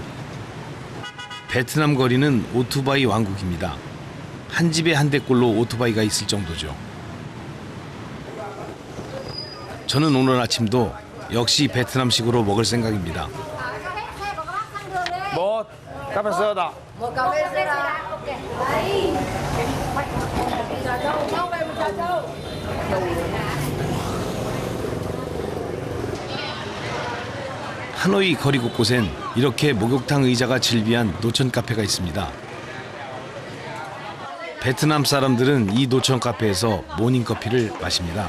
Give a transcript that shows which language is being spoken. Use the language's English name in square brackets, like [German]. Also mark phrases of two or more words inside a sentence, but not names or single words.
[Korean] 베트남 거리는 오토바이 왕국입니다. 한 집에 한 대꼴로 오토바이가 있을 정도죠. 저는 오늘 아침도 역시 베트남식으로 먹을 생각입니다. 뭐 카페 소다. [Vietnamese] Một cà phê soda. Đấy. Cháu về một trà châu. [Korean] 하노이 거리 곳곳엔 이렇게 목욕탕 의자가 즐비한 노천 카페가 있습니다. 베트남 사람들은 이 노천 카페에서 모닝커피를 마십니다.